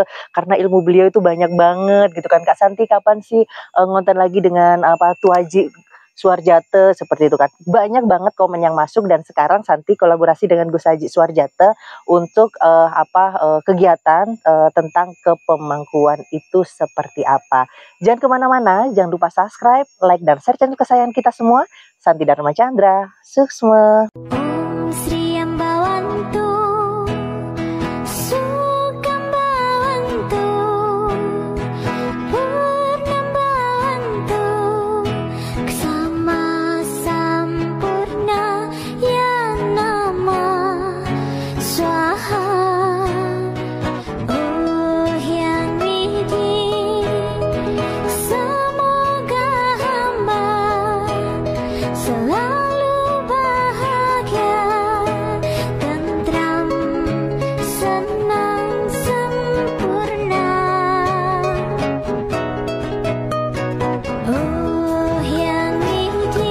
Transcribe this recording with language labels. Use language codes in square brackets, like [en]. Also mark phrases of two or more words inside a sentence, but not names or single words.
[id] Karena ilmu beliau itu banyak banget," gitu kan. "Kak Santi, kapan sih ngonten lagi dengan Tu Haji Suharjate?" Seperti itu kan. Banyak banget komen yang masuk, dan sekarang Santi kolaborasi dengan Gus Haji Suharjate untuk kegiatan tentang kepemangkuan itu seperti apa. Jangan kemana-mana, jangan lupa subscribe, like, dan share channel kesayangan kita semua, Santi Dharma Chandra. Suksma. [sa] Om Sri Ambawantu Sukam Bawantu Purnam Bawantu Ksama Sampurna Ya Nama Swaha [id] Oh Hyang Widi Semoga hamba selalu bahagia, tentram, senang, sempurna. Oh Hyang Widi.